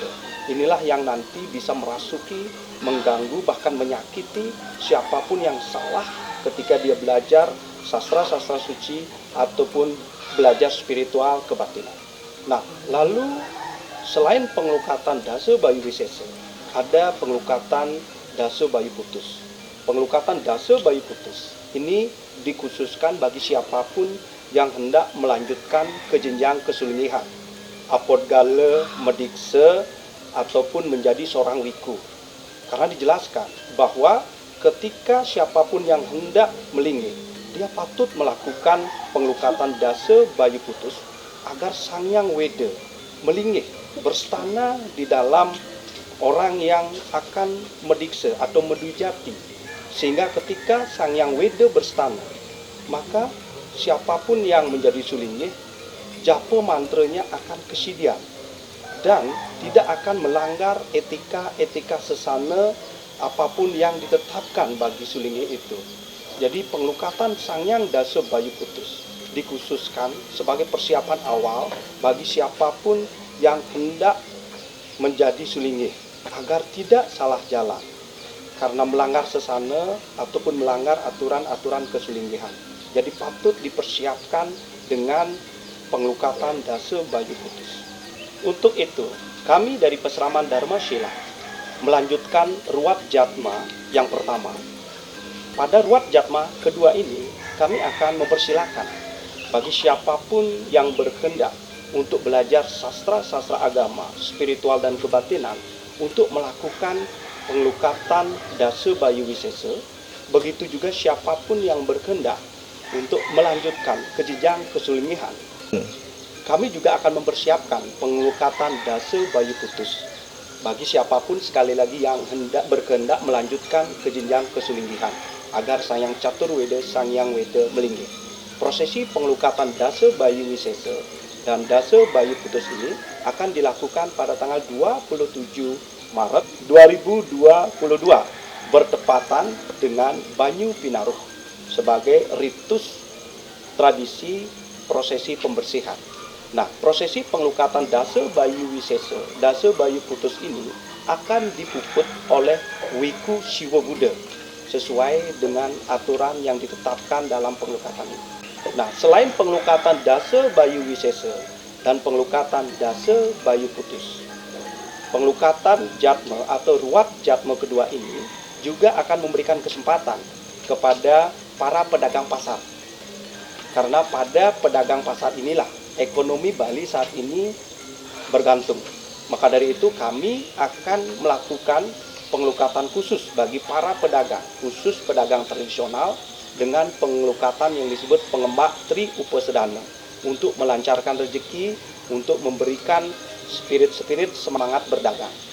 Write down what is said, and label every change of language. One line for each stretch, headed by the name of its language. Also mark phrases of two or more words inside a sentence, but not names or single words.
Indonesian: Inilah yang nanti bisa merasuki, mengganggu, bahkan menyakiti siapapun yang salah ketika dia belajar sastra-sastra suci ataupun belajar spiritual kebatinan. Nah, lalu selain pengelukatan dasa bayu wisesa, ada pengelukatan dasa bayu putus. Pengelukatan dasa bayu putus ini dikhususkan bagi siapapun yang hendak melanjutkan ke jenjang kesulingihan, apodgala, mediksa, ataupun menjadi seorang wiku. Karena dijelaskan bahwa ketika siapapun yang hendak melingih, dia patut melakukan pengelukatan dasa bayu putus agar Sang Hyang Weda melingih, berstana di dalam orang yang akan mediksa atau medujati, sehingga ketika Sang Hyang Weda berstana, maka siapapun yang menjadi sulingih, japa mantranya akan kesidian dan tidak akan melanggar etika-etika sesana apapun yang ditetapkan bagi sulingih itu. Jadi pengelukatan Sang Hyang dasa bayu putus dikhususkan sebagai persiapan awal bagi siapapun yang hendak menjadi sulingih agar tidak salah jalan karena melanggar sesana ataupun melanggar aturan-aturan kesulingihan. Jadi patut dipersiapkan dengan pengelukatan dasa bayu putus. Untuk itu, kami dari Peseraman Dharma Shila melanjutkan ruat jatma yang pertama. Pada ruat jatma kedua ini, kami akan mempersilahkan bagi siapapun yang berkehendak untuk belajar sastra-sastra agama, spiritual dan kebatinan untuk melakukan penglukatan Dasa Bayu Wisesa. Begitu juga siapapun yang berkehendak untuk melanjutkan ke jenjang kesulingihan. Kami juga akan mempersiapkan penglukatan Dasa Bayu Putus bagi siapapun sekali lagi yang berkehendak melanjutkan ke jenjang kesulingihan agar Sang Hyang Caturweda, Sang Hyang Weda melinggih. Prosesi penglukatan Dasa Bayu Wisesa dan Dasa Bayu Putus ini akan dilakukan pada tanggal 27 Maret 2022 bertepatan dengan Banyu Pinaruh sebagai ritus tradisi prosesi pembersihan. Nah, prosesi penglukatan Dasa Bayu Wisesa, Dasa Bayu Putus ini akan dipuput oleh Wiku Siwa Buddha sesuai dengan aturan yang ditetapkan dalam penglukatan ini. Nah, selain penglukatan Dasa Bayu Wisesa dan penglukatan Dasa Bayu Putus, penglukatan Jatma atau ruat Jatma kedua ini juga akan memberikan kesempatan kepada para pedagang pasar. Karena pada pedagang pasar inilah ekonomi Bali saat ini bergantung. Maka dari itu kami akan melakukan penglukatan khusus bagi para pedagang, khusus pedagang tradisional dengan penglukatan yang disebut pengembak Tri Upasedana untuk melancarkan rezeki, untuk memberikan spirit-spirit semangat berdagang.